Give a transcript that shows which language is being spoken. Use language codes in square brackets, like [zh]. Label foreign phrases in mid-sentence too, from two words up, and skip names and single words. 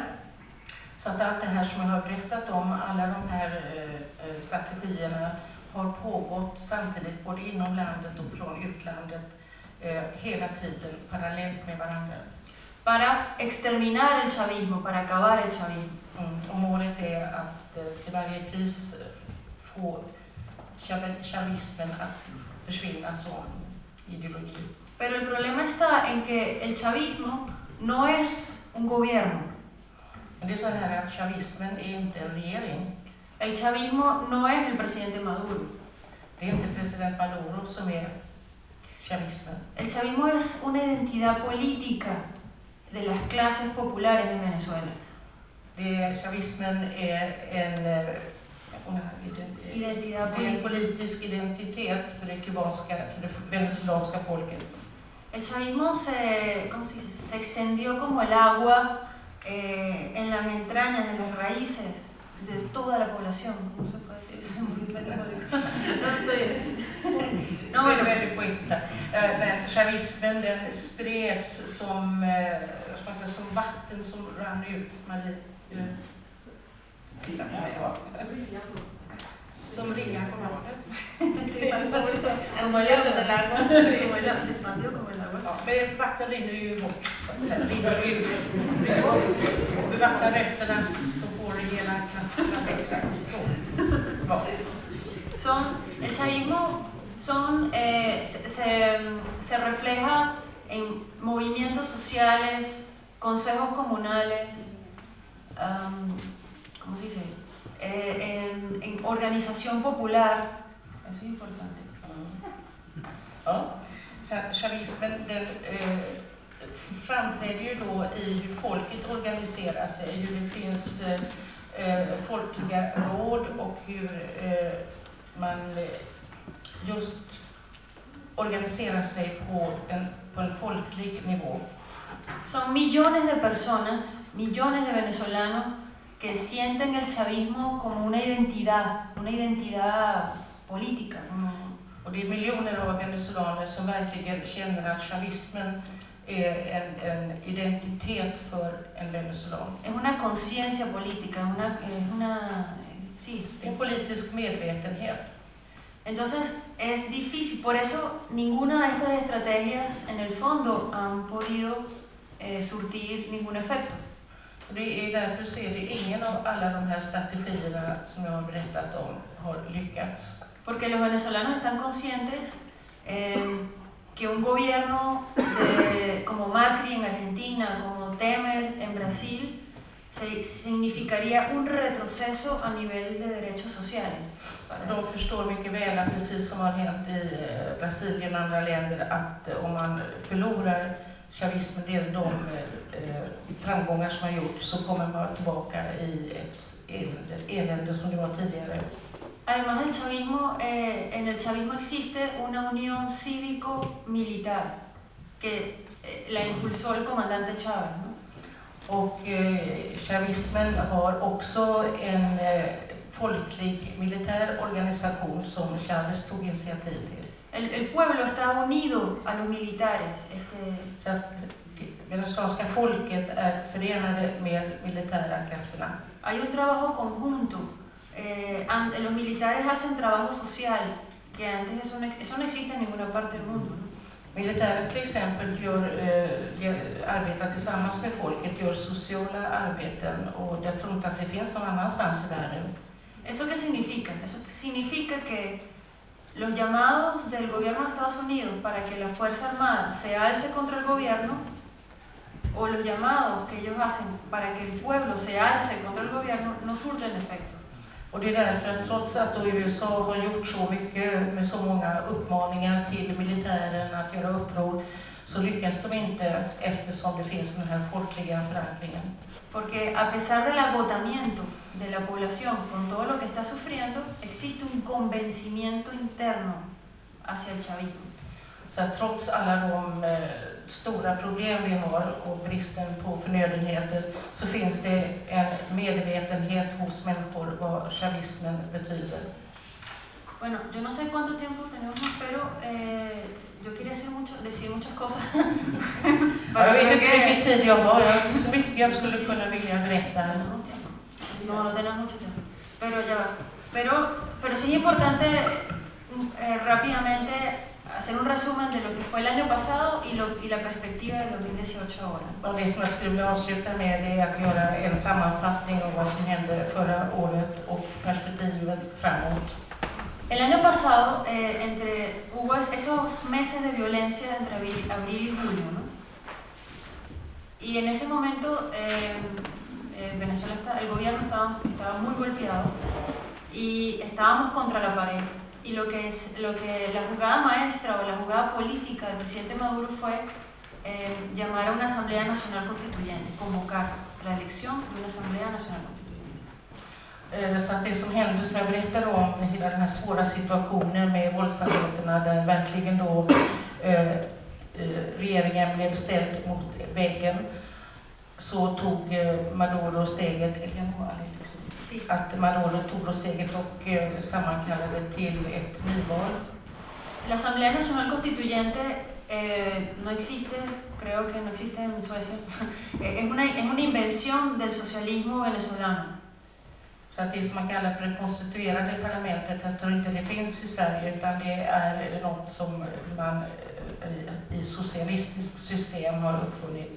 [sv] Så att allt det här som jag har berättat om, alla de här strategierna har pågått samtidigt både inom landet och från utlandet hela tiden parallellt med varandra. [es] Para exterminar el chavismo, para acabar el chavismo. [sv] Och målet är att till varje pris få chavismen att försvinna som ideologi. [es] Pero el problema está en que el chavismo no es un gobierno. [sv] Men det är så här att chavismen är inte en regering. [es] El chavismo no es el presidente Maduro. [sv] Det är inte president Maduro som är chavismen. [es] El chavismo es una identidad política de las clases populares en Venezuela. [sv] Chavismen är en politisk identitet för det venezuelanska folket. [es] El chavismo se extendió como el agua en las entrañas, en las raíces de toda la población. No se puede decir. No estoy bien. No, bueno. [sv] Väldigt poetiskt. Men chavismen den spreds som vatten som rann ut. Titta på mig. Som ringar på vattnet. [es] Como el agua. Se expandió como el agua. [sv] Ja, men vatten rinner ju bort. Sen rinner ut. Och bevattnar rötterna så får det hela kraften att växa. Så. Ja. [es] El chavismo se refleja en movimientos sociales, consejos comunales, ¿cómo se dice? En organización popular. Eso es importante. [sv] Ja. Chavismen den framträder ju då i hur folket organiserar sig, hur det finns folkliga råd och hur man just organiserar sig på en folklig nivå. [es] Son millones de personas, millones de venezolanos que sienten el chavismo como una identidad política. [sv] Och det är miljoner av venezuelaner som verkligen känner att chavismen är en identitet för en venezuelan. [es] Es una conciencia política, [sv] en politisk medvetenhet. [es] Entonces es difícil, por eso ninguna de estas estrategias en el fondo han podido surtir ningún efecto. [sv] Det är därför så är det ingen av alla de här strategierna som jag har berättat om har lyckats. [es] Porque los venezolanos están conscientes que un gobierno como Macri en Argentina, como Temer en Brasil, significaría un retroceso a nivel de derechos sociales. [sv] De förstår mycket väl att precis som har hänt i Brasilien och andra länder att om man förlorar chavismen, det är de framgångar som har gjorts, så kommer man tillbaka i ett elände som det var tidigare. [es] Además del chavismo, en el chavismo existe una unión cívico-militar que la impulsó el comandante Chávez, ¿no? [sv] Och chavismen har också en folklig militär organisation som Chávez tog initiativ till. [es] El pueblo está unido a los militares. [sv] Så att venezuelanska folket är förenade med militära krafterna. [es] Hay un trabajo conjunto. Los militares hacen trabajo social, que antes eso no existe en ninguna parte del mundo, ¿no? [sv] Militären till exempel arbetar tillsammans med folket, gör sociala arbeten, och jag tror inte att det finns någon annanstans i världen. [es] ¿Eso qué significa? Eso significa que los llamados del gobierno de Estados Unidos para que la Fuerza Armada se alce contra el gobierno, o los llamados que ellos hacen para que el pueblo se alce contra el gobierno, no surten efecto. [sv] Och det är därför att trots att USA har gjort så mycket med så många uppmaningar till militären att göra uppror, så lyckas de inte eftersom det finns den här folkliga förankringen. [es] Porque a pesar del agotamiento de la población con todo lo que está sufriendo, existe un convencimiento interno hacia el chavismo. [sv] Så att trots alla de stora problem vi har och bristen på förnödenheter, så finns det en medvetenhet hos människor vad chavismen betyder. [es] Bueno, yo no sé cuánto tiempo tenemos más, pero yo quería decir muchas cosas. [sv] Jag vet inte hur mycket tid jag har, jag har inte så mycket jag skulle kunna vilja berätta. [es] No tenemos mucho tiempo. Pero ya va. Pero sí es importante rápidamente hacer un resumen de lo que fue el año pasado y la perspectiva del 2018 ahora. [sv] Och det som jag skulle vilja avsluta med är att göra en sammanfattning av vad som hände förra året och perspektiven framåt. [es] El año pasado hubo esos meses de violencia entre abril y julio, ¿no? Y en ese momento Venezuela el gobierno estaba muy golpeado y estábamos contra la pared. Y lo que la jugada maestra o la jugada política del presidente Maduro fue llamar a una Asamblea Nacional Constituyente, convocar la elección de una Asamblea Nacional Constituyente. [sv] Så att det som hände, som jag berättade om, hela den här svåra situationen med våldsamheterna där verkligen då regeringen blev ställd mot väggen, så tog Maduro steget, att Maduro tog steget och sammankallade till ett nyval. [es] La Asamblea Nacional Constituyente no existe, creo que no existe en Suecia. Es una invención del socialismo venezolano. [sv] Så att det som man kallar för det konstituerade parlamentet, jag tror inte det finns i Sverige, utan det är något som man i socialistiskt system har uppfunnit.